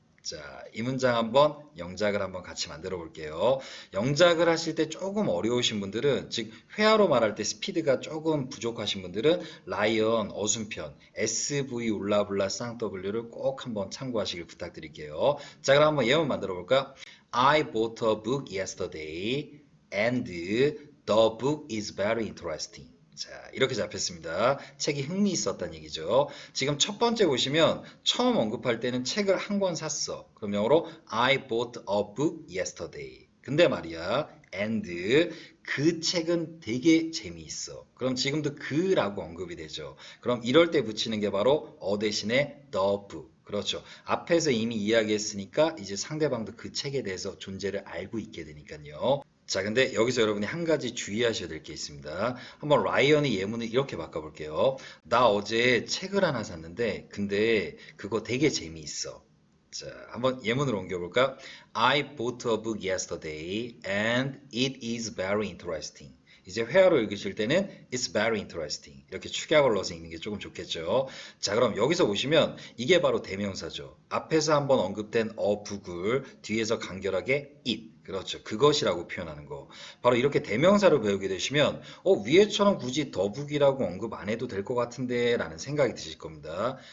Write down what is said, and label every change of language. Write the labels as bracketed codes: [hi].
[ko] 자, 이 문장 한번 영작을 한번 같이 만들어 볼게요. 영작을 하실 때 조금 어려우신 분들은, 즉 회화로 말할 때 스피드가 조금 부족하신 분들은 라이언 어순편 SV 울라블라 쌍W를 꼭 한번 참고하시길 부탁드릴게요. 자, 그럼 한번 예문 만들어 볼까? [en] I bought a book yesterday and the book is very interesting. [ko] 자, 이렇게 잡혔습니다. 책이 흥미있었다는 얘기죠. 지금 첫 번째 보시면 처음 언급할 때는 책을 한 권 샀어. 그럼 영어로 [en] I bought a book yesterday. [ko] 근데 말이야, and 그 책은 되게 재미있어. 그럼 지금도 그라고 언급이 되죠. 그럼 이럴 때 붙이는 게 바로 대신에 the book. 그렇죠. 앞에서 이미 이야기했으니까 이제 상대방도 그 책에 대해서 존재를 알고 있게 되니까요. 자, 근데 여기서 여러분이 한 가지 주의하셔야 될 게 있습니다. 한번 라이언의 예문을 이렇게 바꿔볼게요. 나 어제 책을 하나 샀는데, 근데 그거 되게 재미있어. 자, 한번 예문으로 옮겨볼까? [en] I bought a book yesterday and it is very interesting. [ko] 이제 회화로 읽으실 때는 [en] It's very interesting. [ko] 이렇게 축약을 넣어서 읽는 게 조금 좋겠죠. 자, 그럼 여기서 보시면 이게 바로 대명사죠. 앞에서 한번 언급된 book을 뒤에서 간결하게 it. 그렇죠. 그것이라고 표현하는 거. 바로 이렇게 대명사를 배우게 되시면 위에처럼 굳이 더북이라고 언급 안 해도 될 것 같은데 라는 생각이 드실 겁니다.